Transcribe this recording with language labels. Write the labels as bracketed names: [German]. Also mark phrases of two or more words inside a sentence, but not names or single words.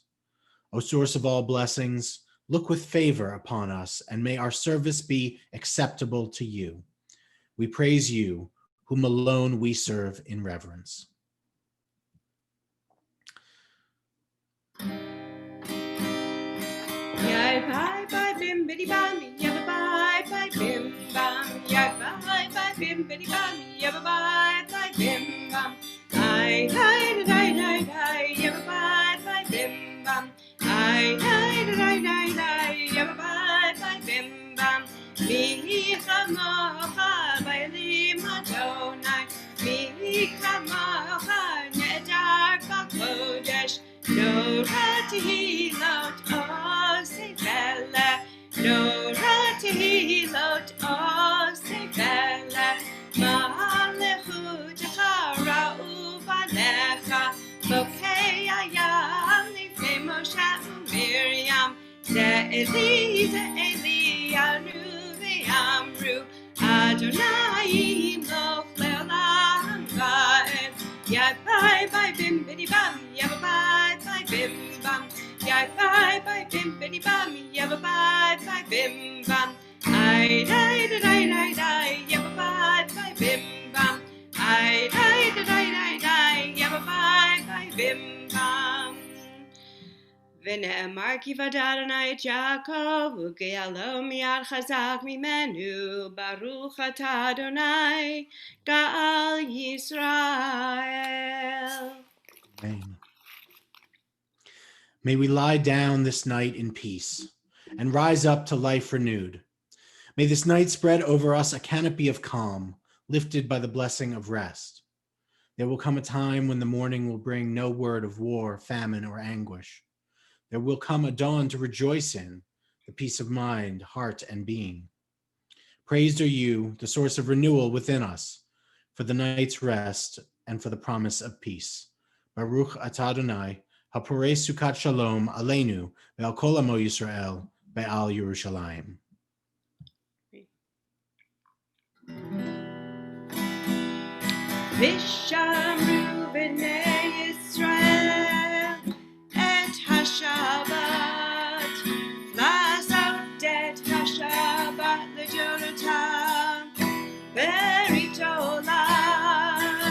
[English] O source of all blessings, look with favor upon us, and may our service be acceptable to you. We praise you, whom alone we serve in reverence. Yai bye bye bim biddy bum, yabba bye bye bim bum, yai bye bye bim biddy bum, yabba bye bye bim bum, I die die die die, yabba bye bye bim bum, I die die die die, yabba bye bye bim bum, [Hebrew] מי כמוכה באלים אדוני, מי כמוכה נאדר בקודש, נורא תהלות עושה פלא, נורא תהלות עושה פלא, מלכותך ראו ועליך, בוקע ים לפני משה ומרים, זה אלי ענו ואמרו, אדוני ימלוך לעולם ועד, Yai bye bye bim biddy bum, yabba bye bye bim bum, Yai bye bye bim biddy bum, yabba bye bye bim bum, I die die die die, yabba bye bye bim bum, I die die die, yabba bye bye bim bum. ונאמר כי ודע אדוני את יעקב וגאלו מיד חזק ממנו ברוך אתה אדוני גאל ישראל. Amen. [English] May we lie down this night in peace and rise up to life renewed. May this night spread over us a canopy of calm, lifted by the blessing of rest. There will come a time when the morning will bring no word of war, famine, or anguish. There will come a dawn to rejoice in, the peace of mind, heart, and being. Praised are you, the source of renewal within us, for the night's rest and for the promise of peace. [Hebrew] ברוך אתה אדוני הפורש סוכת שלום עלינו ועל כל עמו ישראל ועל ירושלים. ושמרו בני ישראל את השבת, לעשות את השבת לדורותם ברית עולם.